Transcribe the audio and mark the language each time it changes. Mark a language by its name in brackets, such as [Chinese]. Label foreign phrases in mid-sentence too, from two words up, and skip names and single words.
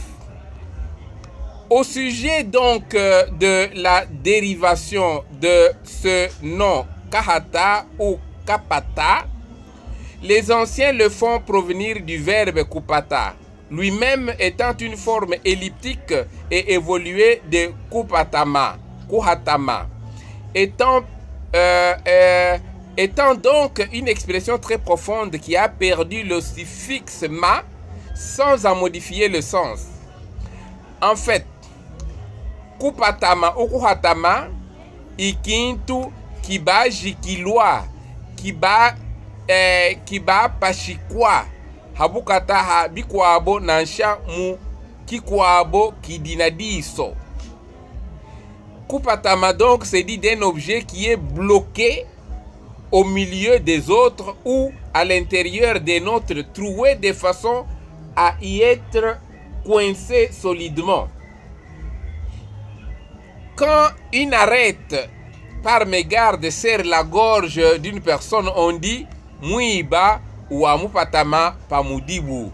[French] Au sujet donc de la dérivation de ce nom Kahata ou Kapata, les anciens le font provenir du verbe Kupata, lui-même étant une forme elliptique et évoluée de Kupatama, Kuhatama, étant donc une expression très profonde qui a perdu le suffixe ma sans en modifier le sens. En fait, Kupatama ou Kuhatama, [Luba-Katanga] ikintu kiba jikilwa, kiba pashikwa, habukata ha bikwabo nansha mu kikwabo kidinadiso. [French] Kupatama donc c'est dit d'un objet qui est bloqué au milieu des autres ou à l'intérieur des nôtres, troué de façon à y être coincé solidement. Quand une arête par mégarde serre la gorge d'une personne, on dit Mouiba ou [Luba-Katanga] Amupatama Pamudibu.